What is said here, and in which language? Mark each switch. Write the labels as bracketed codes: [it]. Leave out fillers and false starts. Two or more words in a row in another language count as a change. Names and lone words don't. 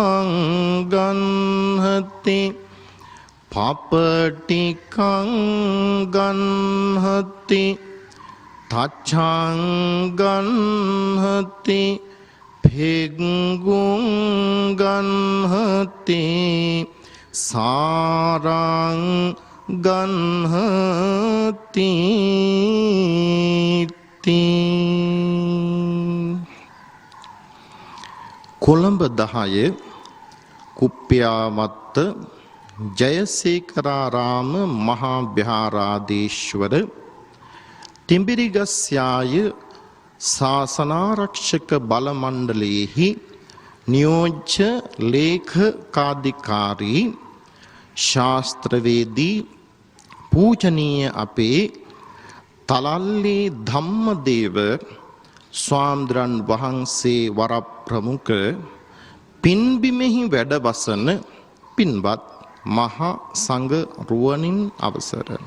[pi] සංගන්හති පපටිකං ගන්හති තච්ඡං ගන්හති භිග්ගුං ගන්හති සාරං ගන්හති [si] කොළඹ 10 කුප්පියාවත්ත ජයසේකරාරාම මහා විහාරාධීශ්වර තිඹිරිගස්යාය ශාසනාරක්ෂක බල මණ්ඩලයේහි නියෝජ්‍ය ලේඛකාධිකාරී ශාස්ත්‍රවේදී පූජනීය අපේ තලල්ලේ ධම්මදේව ස්වාමීන් වහන්සේ වරප්‍රමුඛ පින්බිමෙහි වැඩවසන පින්වත් මහා සංඝ රුවනින් අවසර